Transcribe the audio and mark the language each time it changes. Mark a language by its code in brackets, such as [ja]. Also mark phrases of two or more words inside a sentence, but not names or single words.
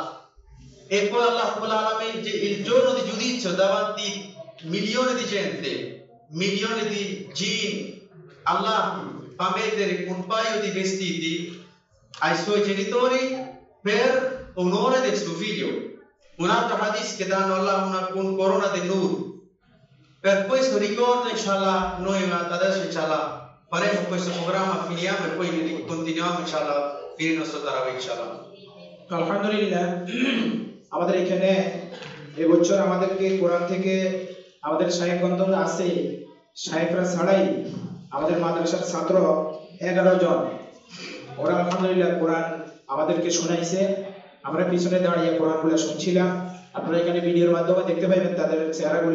[it] E poi Allah il giorno di giudizio davanti milioni di gente, milioni di jinn, Allah fa mettere un paio di vestiti ai suoi genitori per onore del suo figlio. Un altro hadith che danno Allah una corona di nur. Per questo ricordo, inshallah, noi adesso inshallah faremo questo programma, finiamo e poi continuiamo inshallah fino al nostro Tarawih inshallah. [bn] আলহামদুলিল্লাহ, আমাদের এখানে এবছর আমাদেরকে কোরআন থেকে আমাদের শাইখগণ আছে, শাইখরা ছাড়াই আমাদের মাদ্রাসার ছাত্র 11 জন, ওরা আলহামদুলিল্লাহ কোরআন আমাদেরকে শোনাইছে। আমরা পিছনে দাঁড়িয়ে কোরআনগুলো শুনছিলাম, আপনারা এখানে ভিডিওর মাধ্যমে দেখতে পাবেন তাদের চেহারাগুলো।